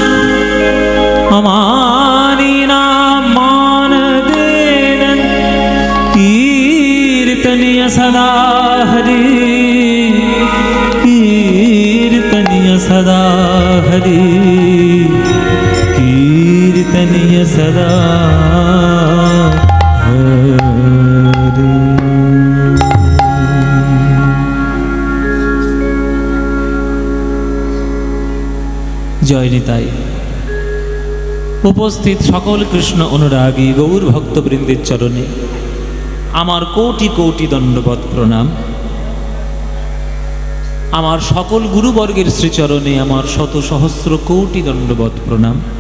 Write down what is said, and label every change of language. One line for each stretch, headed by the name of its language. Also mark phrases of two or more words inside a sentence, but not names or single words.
Sanskrit: अमानिना मानदेन कीर्तनीय सदा हरि कीर्तनीय सदा हरि कीर्तनीय सदा हरि।
Bangla: জয় নিতাই। উপস্থিত সকল কৃষ্ণ অনুরাগী গৌর ভক্তবৃন্দের চরণে আমার কোটি কোটি দণ্ডবৎ প্রণাম। আমার সকল গুরুবর্গের শ্রীচরণে আমার শত সহস্র কোটি দণ্ডবৎ প্রণাম।